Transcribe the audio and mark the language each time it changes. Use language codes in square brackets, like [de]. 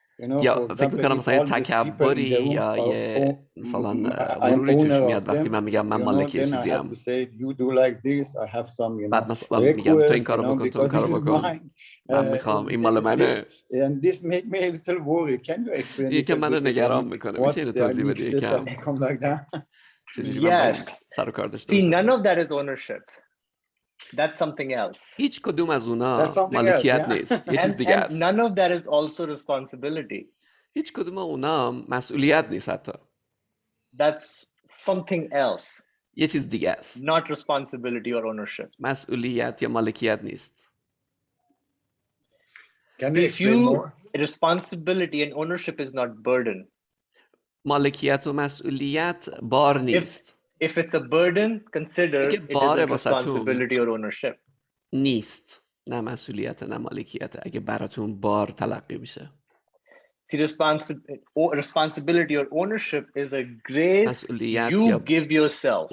[en] You know, for example, if all these people in the room I'm owner of them, then I have to say, you do like this, I have some, requests, because this is mine. And this makes me a little worried. Can you explain it a bit? What's the mixture that become like that? Yes. See, none of that is ownership. That's something else. [fa] هیچ کدوم از اونا مالکیت نیست. یه چیز دیگه است. [en] And none of that is also responsibility. [fa] هیچ کدوم اونا مسئولیت نیست حتی. [en] That's something else. [fa] یه چیز دیگه است. [en] Not responsibility or ownership. [fa] مسئولیت یا مالکیت نیست. [en] Responsibility and ownership is not burden. [fa] مالکیت و مسئولیت بار نیست. [en] If it's a burden, consider it is a responsibility or ownership. [fa] نیست. نه مسئولیت نه مالکیت. اگه براتون بار تلقی میشه. [en] See, responsibility or ownership is a grace you give yourself.